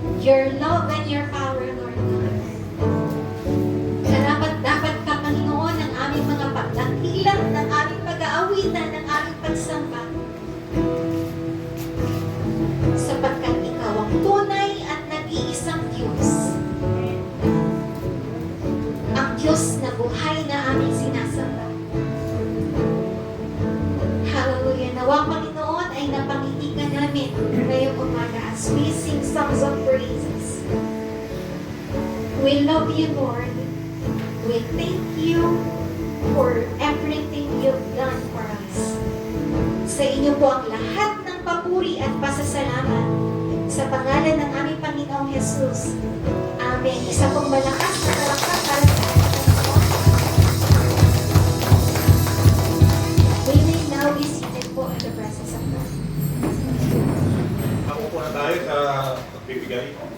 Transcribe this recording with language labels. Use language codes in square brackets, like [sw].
[en] your love and your power, Lord God. [tl] Dapat ka, Panginoon, ng aming mga pagdakilang, ng aming pag-aawitan, ng aming pagsamba. Sapagkat ikaw ang tunay at nag-iisang Diyos. Ang Diyos na buhay na aming sinasamba. Hallelujah. Nawa, Panginoon, ay napangiti ka namin ngayong umaga [en] as we sing songs of praises. We love you, Lord. We thank you for everything you've done for us. [tl] Sa inyo po ang lahat ng papuri at pasasalamat sa pangalan ng aming Panginoong Jesus. Amen. Isa pong malakas na palakpak para sa ating Panginoon. [en] We may now be seated po in the presence of God. [tl] Ako po na tayo sa pagbibigay.